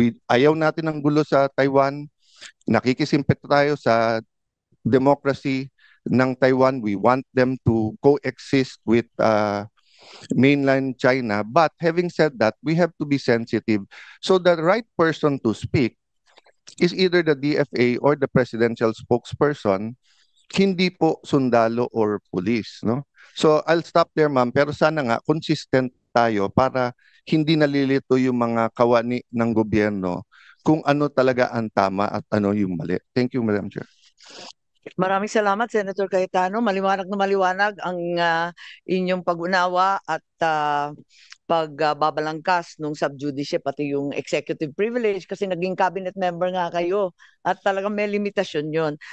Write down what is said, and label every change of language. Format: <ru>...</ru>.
<tl>Ayaw natin ng gulo sa Taiwan. Nakikisimpet tayo sa democracy ng Taiwan.</tl> <en>We want them to coexist with mainland China. But having said that, we have to be sensitive. So the right person to speak is either the DFA or the presidential spokesperson,</en> <tl>hindi po sundalo</tl> <en>or police, no? So I'll stop there, ma'am.</en> <tl>Pero sana nga consistent tayo para hindi nalilito yung mga kawani ng gobyerno kung ano talaga ang tama at ano yung mali.</tl> <en>Thank you, Madam Chair.</en> <tl>Maraming salamat, Senator Cayetano. Maliwanag na maliwanag ang inyong pag-unawa at pagbabalangkas nung sub judice pati yung executive privilege kasi naging cabinet member nga kayo at talagang may limitasyon yon.</tl>